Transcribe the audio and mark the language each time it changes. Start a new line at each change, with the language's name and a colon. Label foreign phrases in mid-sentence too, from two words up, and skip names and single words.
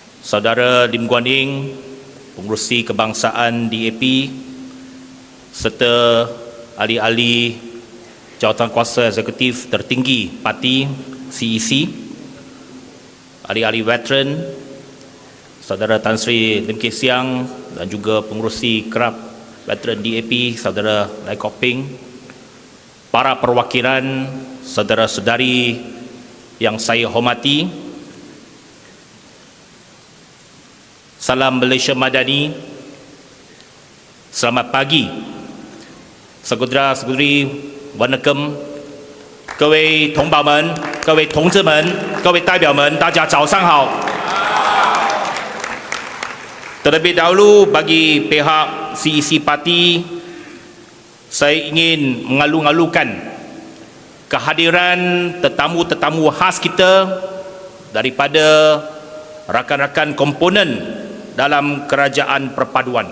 Malay: Saudara Lim Guan Eng, Pengerusi Kebangsaan DAP, serta ahli-ahli jawatankuasa eksekutif tertinggi parti CEC, ahli-ahli veteran, Saudara Tan Sri Lim Kek Siang dan juga Pengerusi Kerap Veteran DAP, Saudara Lai Kok Peng, para perwakilan, saudara-saudari yang saya hormati, salam Malaysia Madani, selamat pagi, saudara-saudari, Wanakem,
Chinese: 各位同胞们、各位同志们、各位代表们，大家早上好。
Malay: Terlebih dahulu bagi pihak CEC Parti, saya ingin mengalu-alukan kehadiran tetamu-tetamu khas kita daripada rakan-rakan komponen dalam Kerajaan Perpaduan.